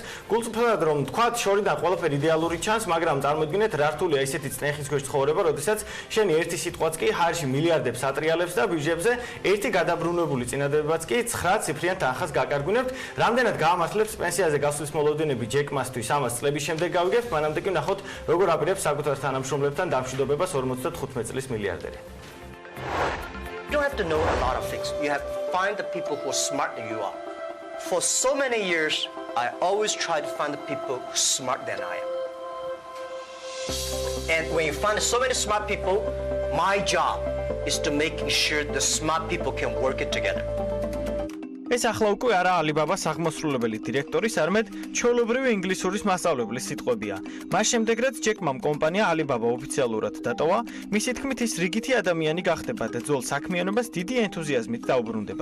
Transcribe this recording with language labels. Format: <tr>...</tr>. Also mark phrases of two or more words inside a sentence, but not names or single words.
<ka>გულწრფელად რომ თქვა, შორიდან ყველაფერი იდეალური ჩანს, მაგრამ წარმოიდგინეთ, რა რთულია ისეთი წნეხის ქვეშ ცხოვრება, როდესაც შენი ერთი სიტყვაც კი ჰაერში მილიარდებს ატრიალებს და ბიუჯეტზე ერთი გადაბრუნებული წინადადებაც კი 9 ციფრიან თანხას გაკარგვინებთ. რამდენად გაამართლებს პენსიაზე გასვლის მოლოდინები ჯეკმასთვის ამას წლების შემდეგ გავიგებთ, მანამდე კი ვნახოთ, როგორ აპირებს საკუთარ თანამშრომლებთან დამშვიდობებას 55 წლის მილიარდერი.</ka> <en>You don't have to know a lot of things. You have to find the people who are smarter than you are. For so many years, I always try to find the people who are smarter than I am. And when you find so many smart people, my job is to making sure the smart people can work it together.</en> <ka>ეს ახლა უკვე არა ალიბაბას აღმასრულებელი დირექტორის, არამედ ჩვეულებრივი ინგლისურის მასწავლებლის სიტყვებია. მას შემდეგ, რაც ჯეკმამ კომპანია ალიბაბა ოფიციალურად დატოვა, მისი თქმით ის რიგითი ადამიანი გახდება და ძველ საქმიანობას დიდი ენთუზიაზმით დაუბრუნდება.</ka>